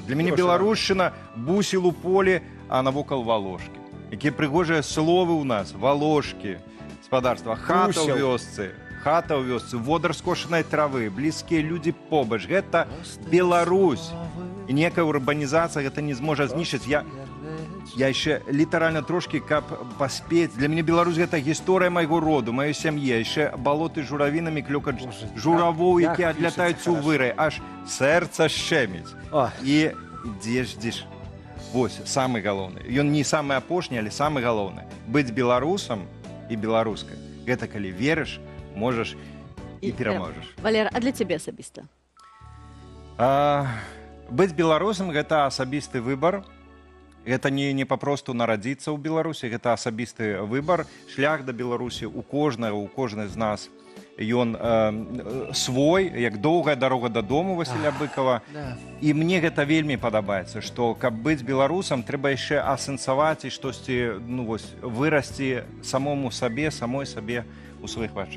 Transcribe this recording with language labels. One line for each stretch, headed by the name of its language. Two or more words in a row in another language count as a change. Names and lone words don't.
Belarusian: Для мяне беларушчына бусел у полі, а навокал валошкі. Якія прыгожыя словы ў нас. Валошкі, спадарства, хата ў вёсцы, водар скошанай травы, блізкія людзі побач. Гэта Беларусь. І некая урбанізацыя гэта не зможа знішчыць.
Russian: Я еще литерально трошки как поспеть. Для меня Беларусь это история моего роду, моей семьи. Еще болоты журавинами клюкать жураву, які отлетают у выры. Аж сердце щемить. И ждешь. Вот, самый главный. И он не самый опошний, але самый главный. Быть белорусом и белорусской. Это коли веришь, можешь и переможешь. Валер, а для тебя особисто? Быть белорусом – это особистый выбор. Это не попросту народиться
Belarusian: ў Беларусі, гэта асабісты выбар. Шлях да Беларусі у кожнай з нас ён свой, як доўгая дарога дадому Васіля Быкова. І мне гэта вельмі падабаецца, што каб быць беларусам, трэба яшчэ асэнсаваць і штосьці вырасці самому сабе, самой сабе у сваіх вачах.